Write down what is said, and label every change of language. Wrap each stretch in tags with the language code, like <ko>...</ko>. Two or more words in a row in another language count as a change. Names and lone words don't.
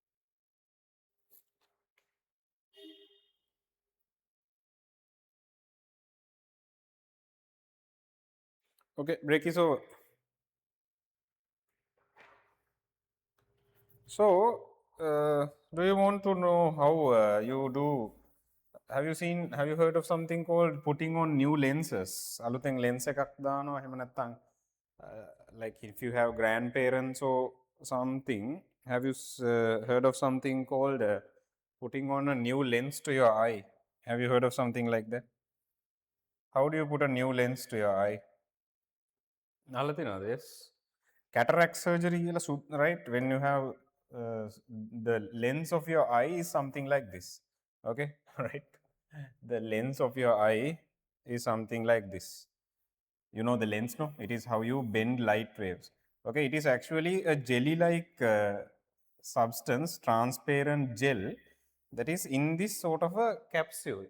<en>Okay, break is over. So, do you want to know how you do? Have you heard of something called putting on new lenses?</en> <si>අලුතෙන් lens එකක් දානවා එහෙම නැත්නම්</si> <en>like if you have grandparents or something, have you heard of something called putting on a new lens to your eye? Have you heard of something like that? How do you put a new lens to your eye?</en> <si>අහලා තියෙනවද?</si> <en>Yes. Cataract surgery කියලා right? When you have the lens of your eye is something like this. Okay, right? The lens of your eye is something like this. You know the lens, no? It is how you bend light waves. Okay, it is actually a jelly like substance, transparent gel that is in this sort of a capsule.</en>